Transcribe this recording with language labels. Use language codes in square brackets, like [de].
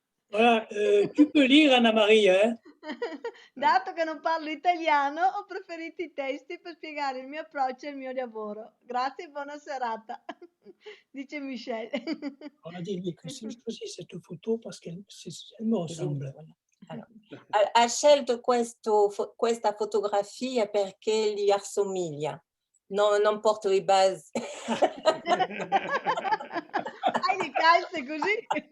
[fr] Voilà, tu peux lire, Anna-Maria, hein? [it] Dato che non parlo italiano, ho preferito i testi per spiegare il mio approccio e il mio lavoro. Grazie e buona serata, dice Michelle. [fr] On a dit que si je choisis cette photo parce qu'elle me ressemble. [it] Allora, ha scelto questa fotografia perché gli assomiglia, non porto i basi. Hai le calze così?